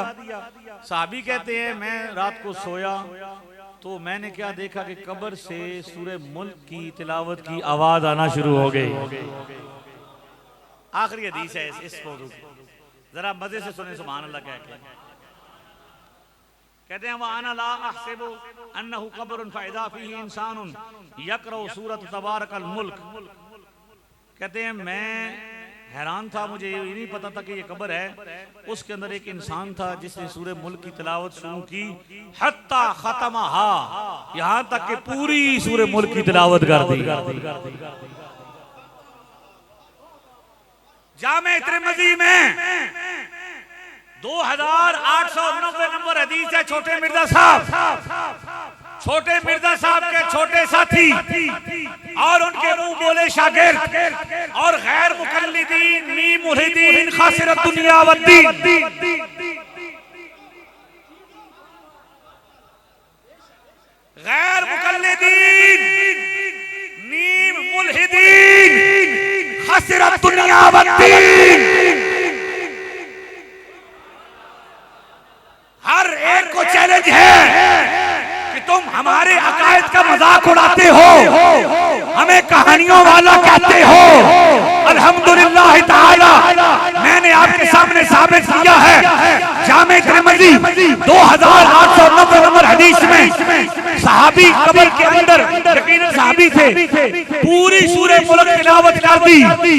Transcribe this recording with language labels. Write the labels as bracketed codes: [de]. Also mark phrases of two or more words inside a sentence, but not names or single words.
[hi] सहाबी कहते हैं मैं रात को सोया तो मैंने क्या देखा कि कब्र से सूरह मुल्क की तिलावत की आवाज आना शुरू हो गई। आखिरी हदीस है इस मौजू की, जरा मजे से सुने [ar] سبحان الله [hi] कह के। कहते हैं [ar] وأنا لا أحسب أنه قبر فإذا فيه إنسان يقرأ سورة تبارك الملك. [hi] कहते हैं मैं हैरान था, मुझे ये नहीं पता था कि ये कब्र है। उसके अंदर एक इंसान था जिसने सूरह मुल्क की तिलावत शुरू की, [ar] حتى ختمها, [hi] यहां तक कि पूरी सूरह मुल्क की तिलावत कर दी। जामे तिरमिज़ी में 2890 नंबर हदीस है। छोटे मिर्जा साहब के छोटे साथी और उनके मुंह बोले शागिर्द और गैर मुकल्लिदीन नी मुल्हिदीन [ar] خاسرة الدنيا والدين, [hi] गैर मुकल्लिदीन नी मुल्हिदीन [ar] خاسرة الدنيا والدين, [hi] हर एक को चैलेंज है कि तुम हमारे अकायद का मजाक उड़ाते हो, हमें कहानियों वाला कहते हो। [ar] الحمد لله تعالى [hi] मैंने आपके सामने साबित किया है, जामे तिरमिज़ी 2890 नंबर हदीस में सहाबी कब्र के अंदर, यकीनन सहाबी थे, पूरी सूरह मुल्क तिलावत कर दी।